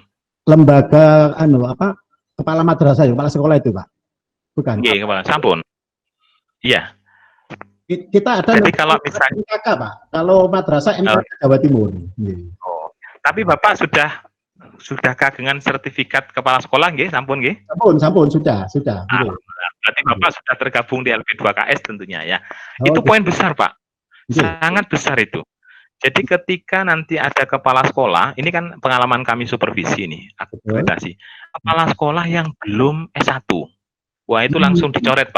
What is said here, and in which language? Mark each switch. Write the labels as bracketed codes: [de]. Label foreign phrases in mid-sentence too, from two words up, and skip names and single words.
[id] Lembaga kepala madrasah, kepala sekolah itu Pak? Bukan. Iya, kepala sampun. Iya. Kita ada. Jadi kalau misalnya MKK Pak, kalau madrasah MKK Jawa Timur. Tapi Bapak sudah kagungan sertifikat kepala sekolah nggih, [jv] sampun nggih? [id] Sampun, sudah. Berarti Bapak sudah tergabung di LP2KS tentunya ya. Itu poin besar Pak. Sangat besar itu. Jadi ketika nanti ada kepala sekolah, ini kan pengalaman kami supervisi nih, akreditasi. Kepala sekolah yang belum S1. Wah, itu langsung dicoret, Pak.